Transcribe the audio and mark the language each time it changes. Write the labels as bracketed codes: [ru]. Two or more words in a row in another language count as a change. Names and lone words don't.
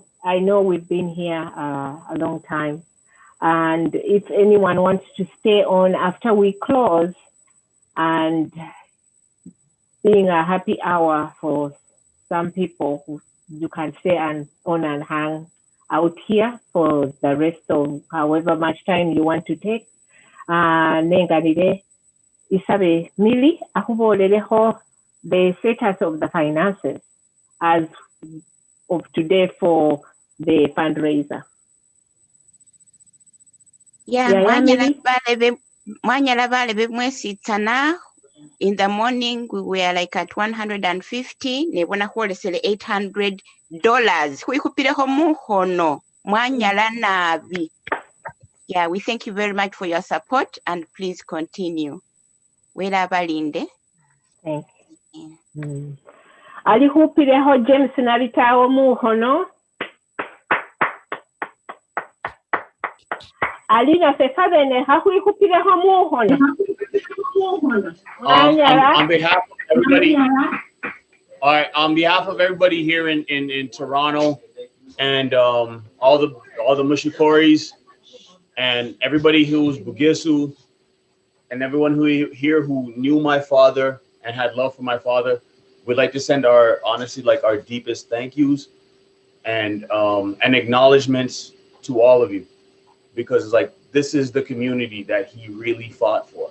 [en] I know we've been here a long time, and if anyone wants to stay on after we close, and being a happy hour for some people, you can stay on and hang out here for the rest of however much time you want to take. [myx] Nenganire isabe Millie akubolereho [en] the status of the finances as of today for the fundraiser. Yeah, [myx] mwanyala balebe mwesitsana. [en] In the morning, we were like at 150. [myx] Nebona kwolesele $800. Kuikupireho muhono. Mwanyala nabi. [en] Yeah, we thank you very much for your support and please continue. [myx] Wela balinde. [en] Thank you. [myx] Alihupireho James nabitawo muhono. Alina sefabene hakuikupireho muhono. [en] On behalf of everybody, all right. On behalf of everybody here in Toronto, and all the Mushikoris, and everybody who's Bugisu, and everyone who knew my father and had love for my father, we'd like to send our deepest thank yous and acknowledgments to all of you, because this is the community that he really fought for.